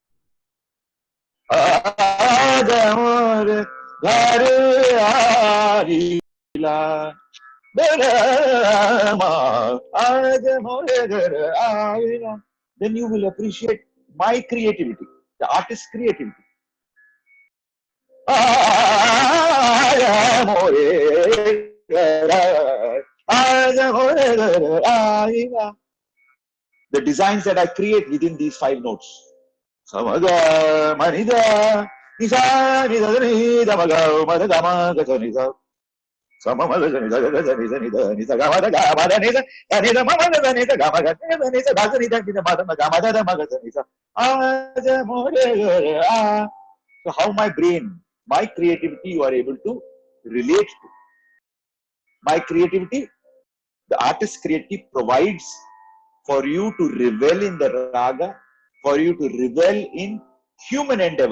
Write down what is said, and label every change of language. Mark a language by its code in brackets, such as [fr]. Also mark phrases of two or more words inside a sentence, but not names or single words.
[en] Then you will appreciate my creativity, the artist's creativity. The designs that I create within these 5 notes. Samaga manida nisa nida nida maga madada maga nisa. Samamaga nisa nisa nisa nisa gamada gamada nisa nisa mamada nisa gamada nisa nisa nisa nisa madada gamada maga nisa. So how my brain, my creativity you are able to relate to. My creativity, the artist's creativity provides for you to revel in the raga, for you to revel in human endeavor.